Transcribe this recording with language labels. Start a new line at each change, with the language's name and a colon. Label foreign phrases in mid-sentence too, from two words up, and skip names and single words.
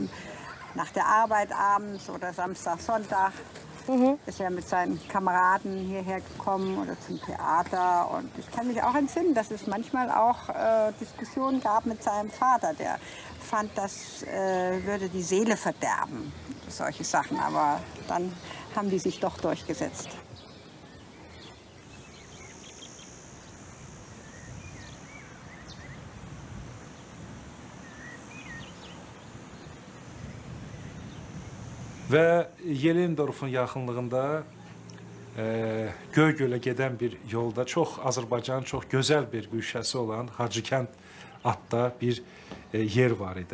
German: Vor allem nach der Arbeit abends oder Samstag, Sonntag ist er mit seinen Kameraden hierher gekommen oder zum Theater. Und ich kann mich auch entsinnen, dass es manchmal auch Diskussionen gab mit seinem Vater. Der fand, das würde die Seele verderben, solche Sachen. Aber dann haben die sich doch durchgesetzt.
Azerbaijani: Və Yelendorfun yaxınlığında Göygölə gedən bir yolda Azərbaycanın çox gözəl bir güşəsi olan Hacıkənd adda bir yer var idi.